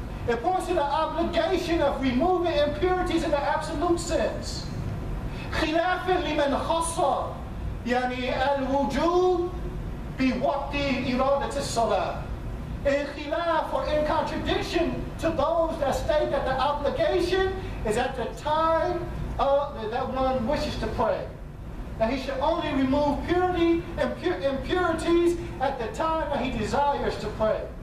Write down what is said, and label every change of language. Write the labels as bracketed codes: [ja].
[en] It points to the obligation of removing impurities in the absolute sense. [ar] خلافا لمن خص الوجوب بوقت إرادة الصلاة. [en] In khilaf, or in contradiction to those that state that the obligation is at the time that one wishes to pray. That he should only remove impurities at the time that he desires to pray.